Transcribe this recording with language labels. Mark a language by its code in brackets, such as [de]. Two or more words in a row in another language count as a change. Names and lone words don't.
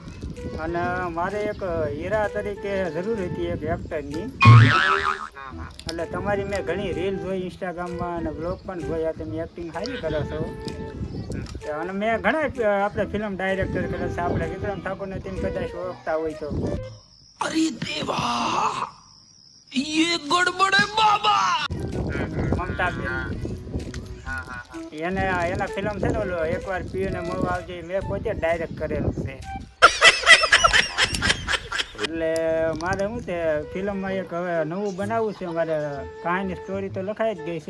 [gu] અને મારે એક હીરા તરીકે જરૂર હતી એક એક્ટરની. એટલે તમારી મેં ઘણી રીલ જોઈ ઇન્સ્ટાગ્રામમાં અને બ્લોગ પણ જોયા. તમે એક્ટિંગ સારી કરો છો. અને મેં ઘણા આપણે ફિલ્મ ડાયરેક્ટર કરે છે. આપણે વિક્રમ ઠાકોરને તેમ કદાચ ઓળખતા હોય તો. [hi] अरे देवा ये गड़बड़ है बाबा. [gu] મમતા બેન, હા. એના ફિલ્મ છે ને ઓલો એકવાર પીએને મળવા આવજે. મેં પોતે ડાયરેક્ટ કરેલું છે. એટલે મારે શું છે ફિલ્મમાં એક હવે નવું બનાવવું છે. મારે કહાની સ્ટોરી તો લખાઈ જ ગઈ છે.